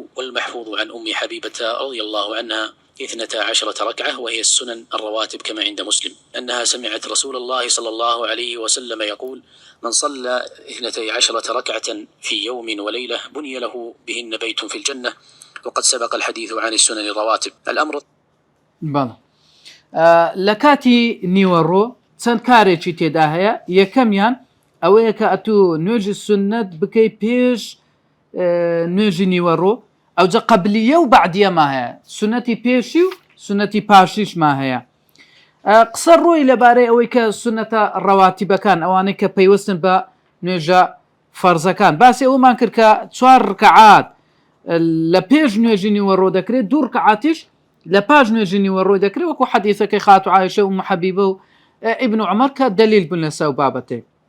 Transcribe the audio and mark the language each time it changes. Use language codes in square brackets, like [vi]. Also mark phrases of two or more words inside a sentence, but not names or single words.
[ar] والمحفوظ عن أم حبيبة رضي الله عنها 12 ركعة، وهي السنن الرواتب كما عند مسلم، أنها سمعت رسول الله صلى الله عليه وسلم يقول: من صلى 12 ركعة في يوم وليلة بني له بهن بيت في الجنة. وقد سبق الحديث عن السنن الرواتب. الأمر [ckb] لكاتي نيورو چەند کارێکی تێدا هەیە. یەکەمیان ئەوەیە کە ئەتوو نوێژی سنت بکەی پێش نوێژی نیوەڕۆ، ئەوجە قەبلیە و بەعدیەما هەیە، سنەتی پێشی و سنەتی پاشیشما هەیە. قسە ڕۆی لەبارەی ئەوەی کە سنەتە ڕەواتیبەکان ئەوانەی کە پەیوەستن بە نوێژە فەرزەکان باسی ئەومان کرد کە 4 ڕکعات لە پێش نوێژی نیوەڕۆ دەکرێت، 2 ڕکعاتیش لە پاش نوێژی نیوەڕۆی دەکرێت، وەکو حەدیثەکەی خاتو عایشە و ئوم حەبیبە و ابن عمر کە دلیل بوون لەسەر بابەتێک.